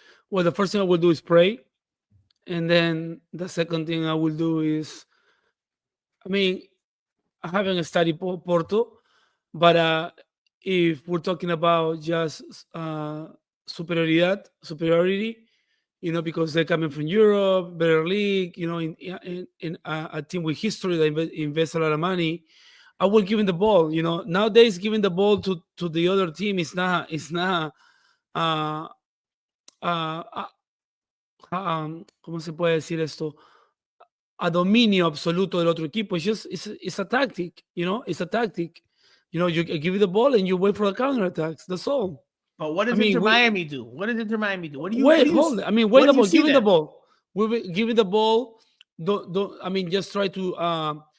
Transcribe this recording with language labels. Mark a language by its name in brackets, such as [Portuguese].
[English] Well, the first thing I will do is pray. And then the second thing I will do is, I mean, I haven't studied Porto, but if we're talking about just superiority, because they're coming from Europe, better league, in a team with history that invests a lot of money, I will give him the ball. Nowadays giving the ball to the other team is not [Spanish] ¿cómo se puede decir esto? A dominio absoluto del otro equipo. [English] It's a tactic, it's a tactic. You give you the ball and you wait for the counterattacks. That's all. But what does Inter Miami do? What does Inter Miami do? Hold it. I mean, give me the ball. Give me the ball. Don't. I mean, just try to